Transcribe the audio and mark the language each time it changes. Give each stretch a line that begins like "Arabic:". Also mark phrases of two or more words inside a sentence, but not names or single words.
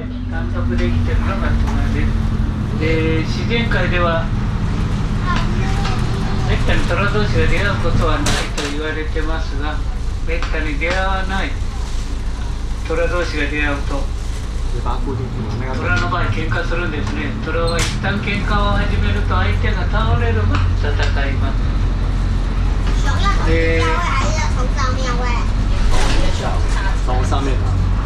Japanese: 単独で生きてるのがトラです。自然界ではめったにトラ同士が出会うことはないと言われてますが、めったに出会わないトラ同士が出会うとトラの場合喧嘩するんですね。トラは一旦喧嘩を始めると相手が倒れるまで戦います。
Chinese: 熊要从下面喂还是从上面喂？从上面拿。